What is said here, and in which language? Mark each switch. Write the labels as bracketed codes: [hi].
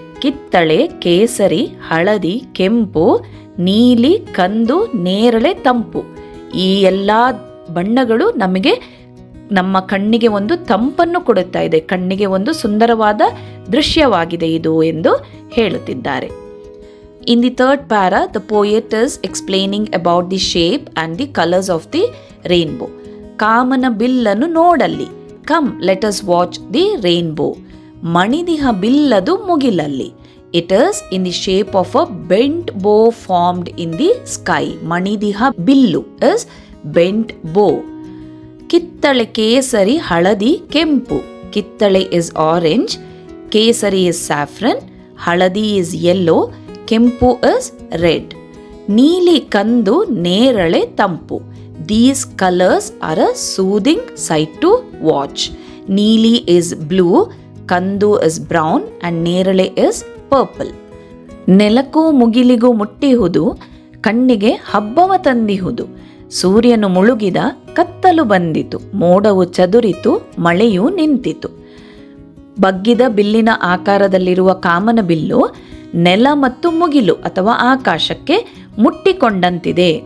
[kn] ಕಿತ್ತಳೆ, ಕೇಸರಿ, ಹಳದಿ, ಕೆಂಪು, ನೀಲಿ, ಕಂದು, ನೇರಳೆ, ತಂಪು. ಈ ಎಲ್ಲ ಬಣ್ಣಗಳು ನಮಗೆ ನಮ್ಮ ಕಣ್ಣಿಗೆ ಒಂದು ತಂಪನ್ನು ಕೊಡುತ್ತಾ ಇದೆ. ಕಣ್ಣಿಗೆ ಒಂದು ಸುಂದರವಾದ ದೃಶ್ಯವಾಗಿದೆ ಇದು ಎಂದು ಹೇಳುತ್ತಿದ್ದಾರೆ. [en] In the third para, the poet is explaining about the shape and the colors of the rainbow. [kn] ಕಾಮನ ಬಿಲ್ಲನ್ನು ನೋಡಲ್ಲಿ. [en] Come, let us watch the rainbow. [kn] ಮಣಿದಿಹ ಬಿಲ್ಲದು ಮುಗಿಲಲ್ಲಿ. [en] It is in the shape of a bent bow formed in the sky. [kn] ಮಣಿದಿಹ bill [en] is bent bow. [kn] ಕಿತ್ತಳೆ, ಕೇಸರಿ, ಹಳದಿ, ಕೆಂಪು. [en] ಕಿತ್ತಳೆ is orange, ಕೇಸರಿ is saffron, ಹಳದಿ is yellow, ಕೆಂಪು is red. [kn] ನೀಲಿ, ಕಂದು, ನೇರಳೆ, ತಂಪು. [en] These colors are a soothing sight to watch. ನೀಲಿ is blue, ಕಂದು is brown and ನೇರಳೆ is purple. [kn] ನೆಲಕ್ಕೂ ಮುಗಿಲಿಗೂ ಮುಟ್ಟಿಹುದು, ಕಣ್ಣಿಗೆ ಹಬ್ಬವ ತಂದಿಹುದು. ಸೂರ್ಯನು ಮುಳುಗಿದ, ಕತ್ತಲು ಬಂದಿತು, ಮೋಡವು ಚದುರಿತು, ಮಳೆಯು ನಿಂತಿತು. ಬಗ್ಗಿದ ಬಿಲ್ಲಿನ ಆಕಾರದಲ್ಲಿರುವ ಕಾಮನ ಬಿಲ್ಲು ನೆಲ ಮತ್ತು ಮುಗಿಲು ಅಥವಾ ಆಕಾಶಕ್ಕೆ ಮುಟ್ಟಿಕೊಂಡಂತಿದೆ.